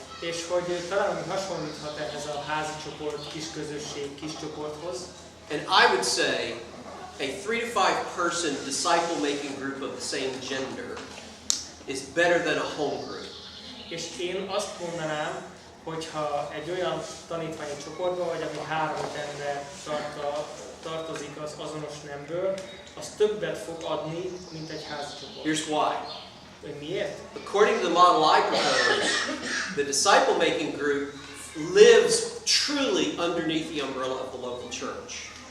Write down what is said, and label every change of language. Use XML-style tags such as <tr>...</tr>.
<hu>És hogy talán hasonlíthat ehhez a házi csoport, kis közösség, kis csoporthoz.</hu> <en>And I would say a 3 to 5 person disciple-making group of the same gender is better than a home group.</en> <hu>És én azt mondanám, hogyha egy olyan tanítványi csoportban vagy, ami 3 ember tartozik az azonos nemből, az többet fog adni, mint egy házi csoport.</hu> <en>Here's why.</en> <hu>Miért?</hu> <en>According to the model I propose, the disciple-making group lives truly underneath the umbrella of the local church.</en>